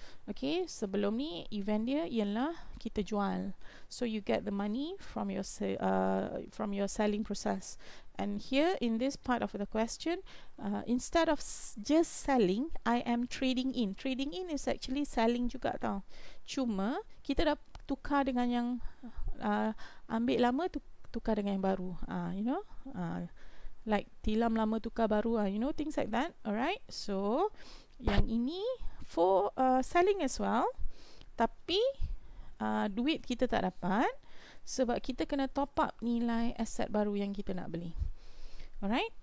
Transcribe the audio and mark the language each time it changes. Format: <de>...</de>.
<ms>Okay, sebelum ni event dia ialah kita jual.</ms> <en>So you get the money from your selling process. And here in this part of the question, instead of just selling, I am trading in. Trading in is actually selling</en> <ms>juga tau. Cuma kita dah tukar dengan yang ambil lama tukar dengan yang baru.</ms> <en>You know, like</en> <ms>tilam lama tukar baru.</ms> <en>You know, things like that. Alright. So</en> <ms>yang ini</ms> <en>for selling as well.</en> <ms>Tapi duit kita tak dapat sebab kita kena top up nilai aset baru yang kita nak beli. Alright.</ms>